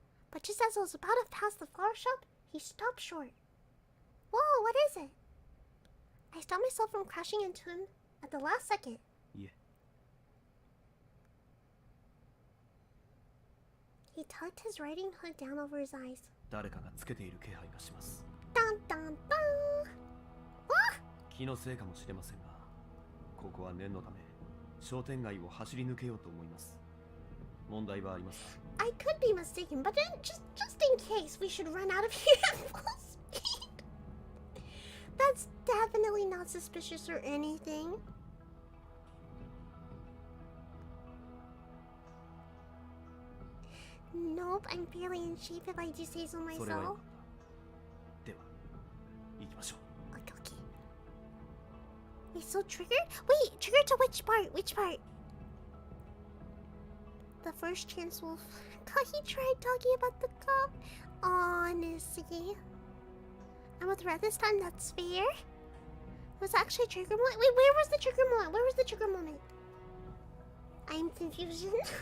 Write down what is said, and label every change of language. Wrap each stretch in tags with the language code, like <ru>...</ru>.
<en>But just as I was about to pass the flower shop, he stopped short. Whoa, what is it? I stopped myself from crashing into him at the last second.</en> <ja>いえ</ja> <en>He tucked his riding hood down over his eyes.</en> <ja>誰かがつけている気配がします</ja> <en>Dun dun dun! Ah!</en> <ja>気のせいかもしれませんがここは念のため商店街を走り抜けようと思います問題はありますか</ja> <en>I could be mistaken, but then just in case we should run out of here at full speed. That's definitely not suspicious or anything. Nope, I'm fairly in shape if I do say so</en> <ja>それはよか</ja> <en>myself.</en> <ja>ったでは行きましょう</ja> <en>Okay, okay. Wait, so triggered? Wait, triggered to which part? Which part? The first chance wolf. God, he tried talking about the cop. Honestly. I'm with Red this time, that's fair. It was actually a trigger moment. Wait, where was the trigger moment? Where was the trigger moment? I'm confusion.</en>